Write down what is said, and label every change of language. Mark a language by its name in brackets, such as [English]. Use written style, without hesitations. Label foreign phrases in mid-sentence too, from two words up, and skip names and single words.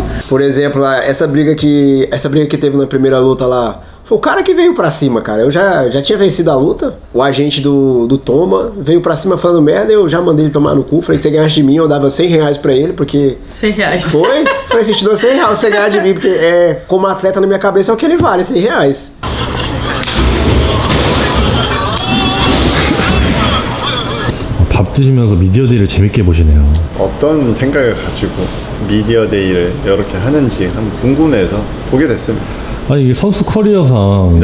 [Portuguese] Por exemplo, essa briga que teve na primeira luta lá, foi o cara que veio pra cima, cara. Eu já tinha vencido a luta. O agente do Toma veio pra cima falando merda. Eu já mandei ele tomar no cu. Falei que você ganhasse de mim, eu dava R$100 pra ele, porque... R$100. Foi? Falei, se te dou R$100 você ganhar de mim, porque como atleta na minha cabeça é o que ele vale, R$100. [Korean] 밥 드시면서 미디어데이를 재밌게 보시네요. 어떤 생각을 가지고 미디어데이를 이렇게 하는지 한번 궁금해서 보게 됐습니다. 아니 이게 선수 커리어상